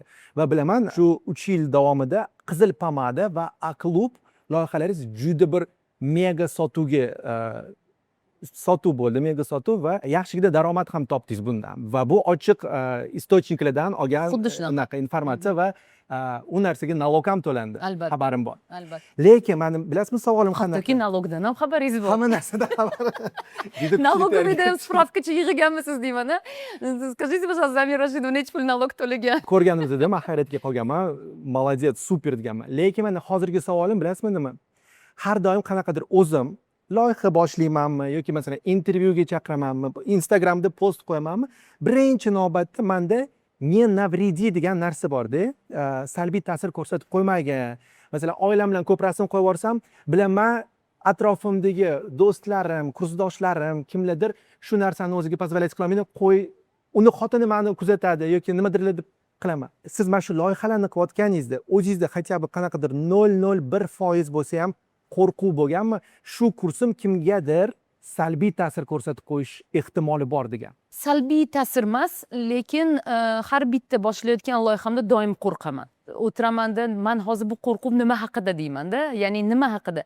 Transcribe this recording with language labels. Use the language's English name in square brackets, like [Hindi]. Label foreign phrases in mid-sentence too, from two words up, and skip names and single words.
[Uzbek] Va bilaman, shu 3 yil davomida Qizil pomada va A-klub loyihalaringiz juda bir mega sotuvga sotuv bo'ldi, mega sotuv va yaxshigina daromad ham topdingiz bundan. Va bu ochiq istochniklardan olgan unaqa informatsiya va u narsaga nalog ham to'landi. Albatta. Xabarim bor. Albatta. Lekin meni bilasizmi savolim qanaqa? Hattoki nalogdan ham xabaringiz bor. Hamma narsadan xabarim. Налоговыйda ham spravkacha yig'ganmisiz deyman-a. [Russian] Скажите, пожалуйста, [Uzbek] Amira Rashidova necha pul nalog to'lagan? Ko'rganimizda men hayratga qolganman. Молодец, super deganman. Lekin meni hozirgi savolim bilasizmi nima? Har doim qanaqadir o'zim loyiha boshlaymanmi yoki masalan intervyuga chaqiramanmi, Instagramda post qo'yamanmi, birinchi navbatda menda [Russian] "не навреди" [Uzbek] degan narsa bor-da, salbiy ta'sir ko'rsatib qo'ymagan. Masalan, oilam bilan ko'p rasm qo'yib yuborsam, bilaman atrofimdagi do'stlarim, kursdoshlarim kimlardir shu narsani o'ziga позволять qilolmaydi, qo'y, uni xotini meni kuzatadi yoki nimadirlar deb qilaman. Siz mana shu loyihalarni qilayotganingizda o'zingizda [Russian] хотя бы [Uzbek] qanaqadir 0,01% bo'lsa ham qo'rquv bo'lganmi? Shu kursim kimgadir salbiy ta'sir ko'rsatib qo'yish ehtimoli bor degan. Salbiy ta'sir emas, lekin har bitta boshlayotgan loyihamda doim qo'rqaman. O'tiramanda, men hozir bu qo'rquv nima haqida deyman-da, ya'ni nima haqida?